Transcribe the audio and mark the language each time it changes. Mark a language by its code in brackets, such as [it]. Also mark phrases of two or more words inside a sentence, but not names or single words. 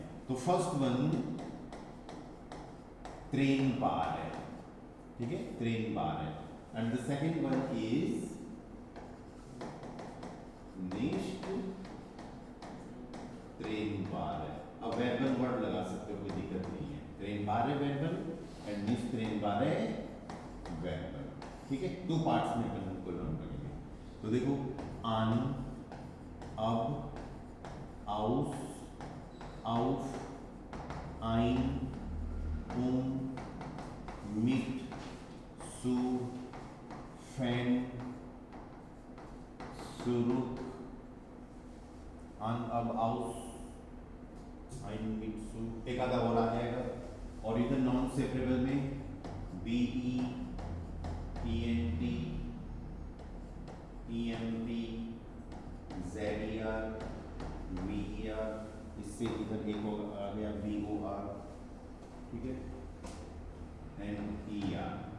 [hi] तो [en] first one [de] trennbar [hi] है, ठीक है, [de] trennbar [hi] है, [en] and the second one is next [de] trennbar [hi] है। अब वेर्बल वर्ड लगा सकते हो, कोई दिक्कत नहीं है। [de] trennbar [hi] है वेर्बल [en] and next [de] trennbar [hi] है वेर्बल। ठीक है, दो पार्ट्स में अपन उनको लर्न करेंगे। तो देखो [de] an, ab, aus, auf, ein, mit, zu, fan, zurück, an, अब, aus, ein, mit, zu, [hi] एक आधा और आ जाएगा। और इधर [en] non separable [hi] में [en] B E, E N T, E M P, Z E R, V E R, [hi] इससे इधर एक और आ गया [en] B O R, [hi] ठीक है, [en] N E R.